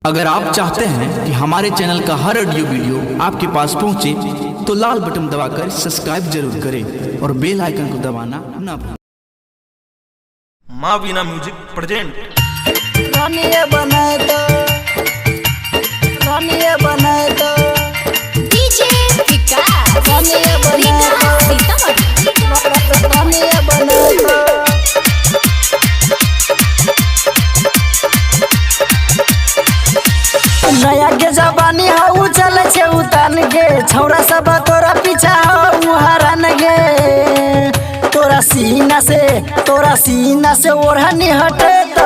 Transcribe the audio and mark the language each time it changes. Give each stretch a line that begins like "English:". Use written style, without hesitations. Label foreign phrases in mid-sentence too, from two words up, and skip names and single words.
Hindi: अगर आप चाहते हैं कि हमारे चैनल का हर ऑडियो वीडियो आपके पास पहुंचे तो लाल बटन दबाकर सब्सक्राइब जरूर करें और
English: bell icon
Hindi: को दबाना ना भूलें। माँ वीणा म्यूजिक प्रेजेंट। डीजे विकास
Angika: नया के जबानी हाउ चल छे उतान गे छौरा सब तोरा पीछा हाउ हरान गे तोरा सीना से ओढ़नी हटे तो